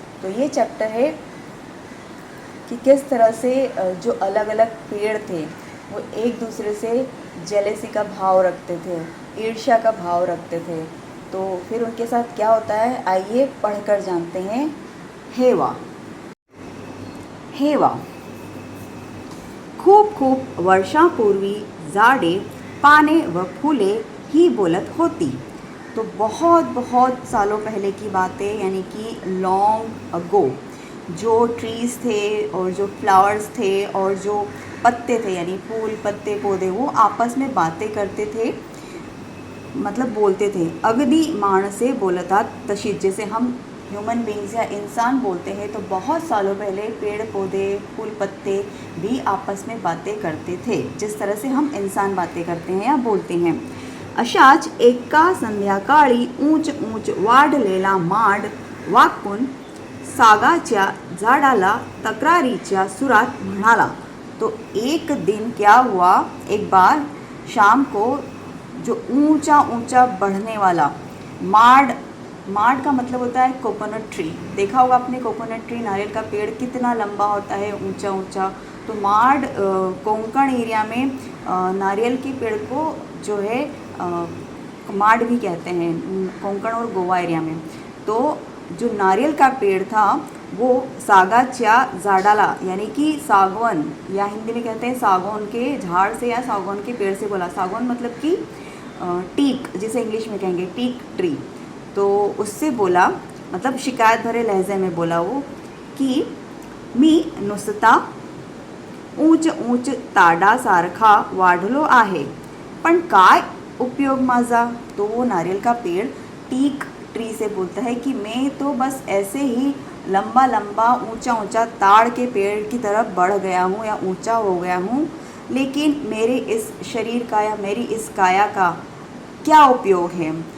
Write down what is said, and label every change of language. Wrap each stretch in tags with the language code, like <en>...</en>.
<hi>तो ये चैप्टर है कि किस तरह से जो अलग अलग पेड़ थे वो एक दूसरे से जेलेसी का भाव रखते थे, ईर्ष्या का भाव रखते थे। तो फिर उनके साथ क्या होता है, आइए पढ़कर जानते हैं।</hi> <mr>हेवा। हेवा खूप खूप वर्षांपूर्वी झाडे, पाने व फूले ही बोलत होती।</mr> <hi>तो बहुत बहुत सालों पहले की बातें, यानी कि लॉन्ग अगो, जो ट्रीज़ थे और जो फ्लावर्स थे और जो पत्ते थे, यानी फूल पत्ते पौधे, वो आपस में बातें करते थे, मतलब बोलते थे।</hi> <mr>अगदी माणसे बोलतात तशीच,</mr> <hi>जैसे हम ह्यूमन बींग्स या इंसान बोलते हैं, तो बहुत सालों पहले पेड़ पौधे फूल पत्ते भी आपस में बातें करते थे, जिस तरह से हम इंसान बातें करते हैं या बोलते हैं।</hi> <mr>अशाच एका संध्याकाळी ऊंच ऊंच वाढलेला माड वाकून सागाच्या झाडाला तक्रारीच्या सुरात म्हणाला।</mr> <hi>तो एक दिन क्या हुआ, एक बार शाम को जो ऊंचा ऊंचा बढ़ने वाला माड, माड का मतलब होता है कोकोनट ट्री। देखा होगा आपने कोकोनट ट्री, नारियल का पेड़ कितना लंबा होता है, ऊंचा ऊंचा। तो माड कोंकण एरिया में नारियल के पेड़ को जो है माड भी कहते हैं, कोंकण और गोवा एरिया में। तो जो नारियल का पेड़ था वो</hi> <mr>सागाच्या झाडाला,</mr> <hi>यानी कि सागवन, या हिंदी में कहते हैं सागौन के झाड़ से या सागौन के पेड़ से बोला। सागौन मतलब कि टीक, जिसे इंग्लिश में कहेंगे टीक ट्री। तो उससे बोला, मतलब शिकायत भरे लहजे में बोला वो, कि</hi> <mr>मी नुसता ऊंच ऊंच ताडासारखा वाढलो आहे, पण काय उपयोग माझा।</mr> <hi>तो वो नारियल का पेड़ टीक ट्री से बोलता है कि मैं तो बस ऐसे ही लंबा लंबा ऊंचा ऊंचा ताड़ के पेड़ की तरफ बढ़ गया हूँ या ऊंचा हो गया हूँ, लेकिन मेरे इस शरीर का या मेरी इस काया का क्या उपयोग है।</hi>